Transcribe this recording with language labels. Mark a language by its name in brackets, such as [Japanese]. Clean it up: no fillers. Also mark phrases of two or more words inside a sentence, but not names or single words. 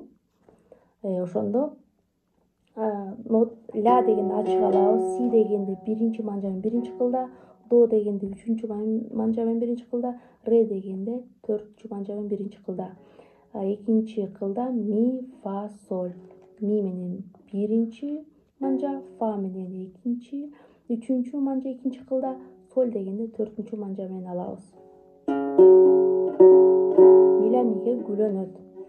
[Kyrgyz] Ошондо ля дегенди ачык алабыз, си дегенди биринчи манжа менен биринчи кылда, до дегенди үчүнчү манжа менен биринчи кылда, ре дегенди төртүнчү манжа менен биринчи кылда. Экинчи кылда ми, фа, соль. Ми менен биринчи манжа, фа менен экинчи, үчүнчү манжа экинчи кылда, соль дегенди төртүнчү манжа менен алабыз. Миля-миге гүлөнөт.